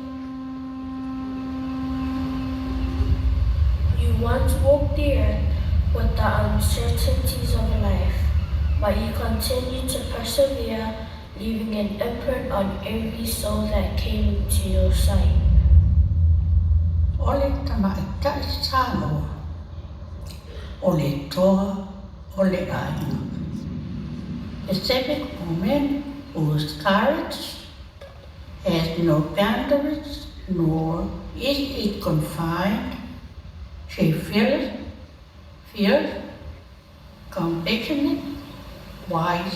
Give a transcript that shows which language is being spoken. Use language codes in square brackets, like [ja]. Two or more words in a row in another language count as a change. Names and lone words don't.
[en] You once walked the earth with the uncertainties of life, but you continue to persevere, leaving an imprint on every soul that came into your sight. [sm] Ole tamaita salo, ole toa, ole aina. [en] The civic movement whose courage has no boundaries, nor is it confined. She feels, compassionate, wise.